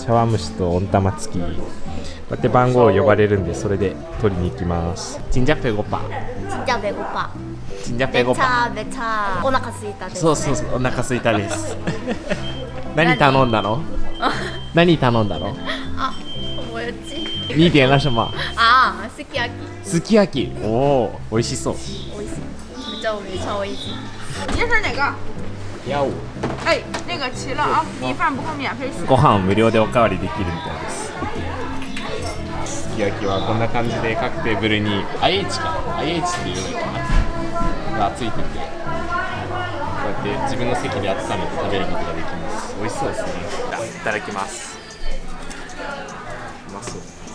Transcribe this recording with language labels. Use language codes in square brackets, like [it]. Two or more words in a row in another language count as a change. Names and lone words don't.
[ja] 茶碗蒸しと温玉付き。こうやって番号を呼ばれるんで、それで取りに行きます。チンジャペゴパ。チンジャペゴパ。チンジャペゴパ。めちゃお腹すいたです。そうそうそう、お腹すいたです。何頼んだの？何頼んだの？あ、 [zh] 我有记。你点了什么？啊， [ja] すき焼き。すき焼き。おお、美味しそう。美味しい。めちゃ美味しい。 [zh] 你这是哪个？やお。哎，那个齐了啊，米饭不够免费续。 [ja] ご飯無料でおかわりできるみたいです。すき焼きはこんな感じで各テーブルに IH っていうのがついてて、こうやって自分の席で温めて食べることができます。美味しそうですね。いただきます。うまそう。